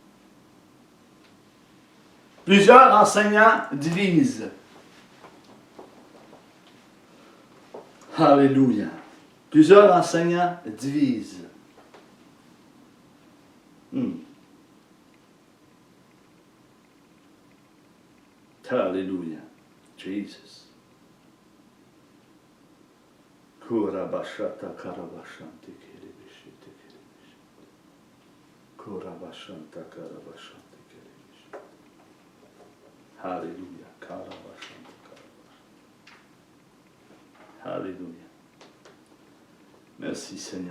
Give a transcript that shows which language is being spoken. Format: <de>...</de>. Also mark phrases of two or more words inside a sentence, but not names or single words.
<fr>Plusieurs enseignants divisent. Alléluia. Plusieurs enseignants divisent. Alléluia. Jesus. Kurabashata karabashante kerebeshete kerebesh. Kurabashanta karabashante kerebesh. Alléluia. Karabashante karabashante. Alléluia. Merci Seigneur.</fr>